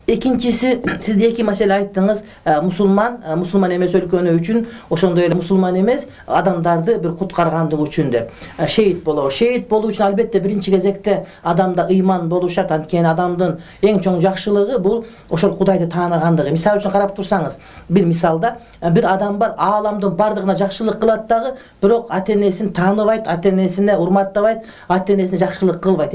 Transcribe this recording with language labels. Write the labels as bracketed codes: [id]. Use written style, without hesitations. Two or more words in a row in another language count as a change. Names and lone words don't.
[ky] İkincisi, siz de iki mesele ayttınız. Musulman emes өлkөнү үчүн, ошондой эле мусулман эмес адамдарды бир куткаргандыгы үчүн деп шейит болобу. Шейит болуу үчүн албетте биринчи кезекте адамда ыйман болуу шарт. Анткени адамдын эң чоң жакшылыгы бул ошол Кудайды тааныгандыгы. Мисал үчүн карап турсаңыз, бир мисалда бир адам бар, ааламдын бардыгына жакшылык кылат дагы, бирок ата-энесин тааныбайт, ата-энесине урматтабайт, ата-энесине жакшылык кылбайт.